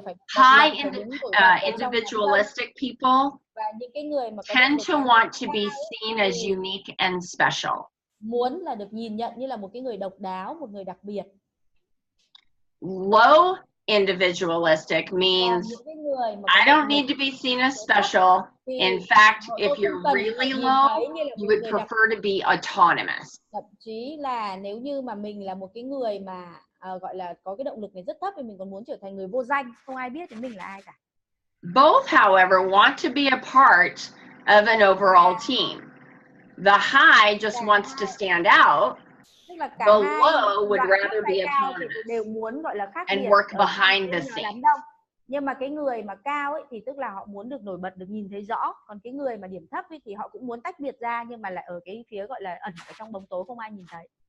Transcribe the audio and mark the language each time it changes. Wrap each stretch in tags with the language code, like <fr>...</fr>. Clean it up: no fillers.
<en>High individualistic people tend to want to be seen as unique and special.</en> <vi>Muốn là được nhìn nhận như là một cái người độc đáo, một người đặc biệt.</vi> <en>Low individualistic means I don't need to be seen as special. In fact, if you're really low, you would prefer to be autonomous.</en> <vi>Thậm chí là nếu như mà mình là một cái người mà gọi là có cái động lực này rất thấp thì mình còn muốn trở thành người vô danh, không ai biết đến mình là ai cả.</vi> <en>Both, however, want to be a part of an overall team. The high just wants to stand out. The low would rather be autonomous and work behind the scenes.</en> <vi>Nhưng mà cái người mà cao ấy thì tức là họ muốn được nổi bật, được nhìn thấy rõ. Còn cái người mà điểm thấp ấy thì họ cũng muốn tách biệt ra nhưng mà lại ở cái phía gọi là ẩn ở trong bóng tối không ai nhìn thấy.</vi>